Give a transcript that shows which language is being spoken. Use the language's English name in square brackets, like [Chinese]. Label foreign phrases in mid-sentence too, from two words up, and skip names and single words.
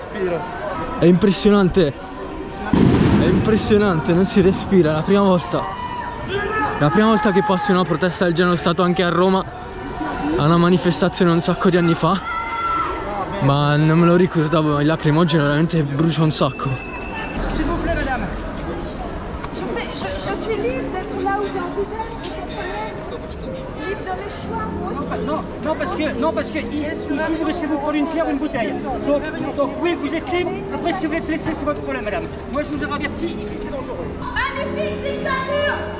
[Italian] È impressionante. È impressionante, non si respira. La prima volta che passo in una protesta del genere, è stato anche a Roma a una manifestazione un sacco di anni fa, ma non me lo ricordavo. Il lacrimogeno veramente brucia un sacco. [French] S'il vous plaît, madame. Je suis libre d'être là où j'ai envie d'être, libre de mes choix, moi aussi. Non, parce que ici, vous laissez vous prendre une pierre ou une bouteille. Donc oui, vous êtes libre. Après, si vous êtes blessé, c'est votre problème, madame. Moi, je vous ai averti, ici, c'est dangereux. Magnifique dictature!